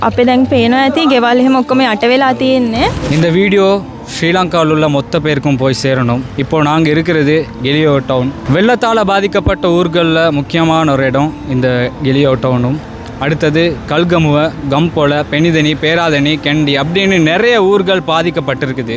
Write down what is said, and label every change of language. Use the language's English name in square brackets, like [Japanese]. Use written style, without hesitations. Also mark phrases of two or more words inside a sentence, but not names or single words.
[Sinhala] අපේ දැන් පේනවා ඇති ගෙවල් එහෙම ඔක්කොම යට වෙලා තියෙන්නේ. [Tamil] இந்த வீடியோ ஸ்ரீலங்காவில் உள்ள மொத்த பேருக்கும் போய் சேரணும். இப்போ நாங்கள் இருக்கிறது கெலியோ டவுன். வெள்ளத்தால் பாதிக்கப்பட்ட ஊர்களில் முக்கியமான ஒரு இடம் இந்த கெலியோ டவுனும். அடுத்தது கல்கமுவ, கம்போல, பெனிதனி, பேராதனி, கெண்டி அப்படின்னு நிறைய ஊர்கள் பாதிக்கப்பட்டிருக்குது.